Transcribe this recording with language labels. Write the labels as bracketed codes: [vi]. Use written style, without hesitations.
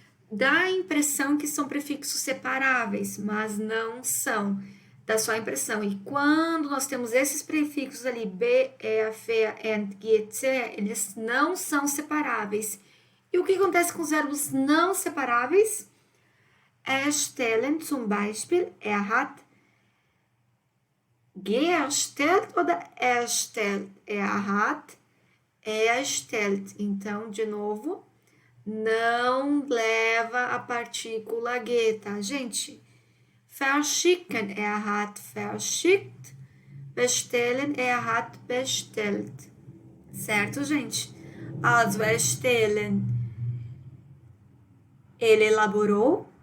[pt] Dá a impressão que são prefixos separáveis, mas não são. da sua impressão. E quando nós temos esses prefixos ali, be, fe, ent, get, se, eles não são separáveis. E o que acontece com os verbos não separáveis? [de] Erstellen, zum Beispiel, hat geerstellt oder erstellt? Hat erstellt. [pt] Então, de novo, não leva a partícula G, tá, gente? [de] Verschicken, hat verschickt. Bestellen, hat bestellt. [pt] Certo, gente? [de] Also, erstellen, [pt] ele elaborou.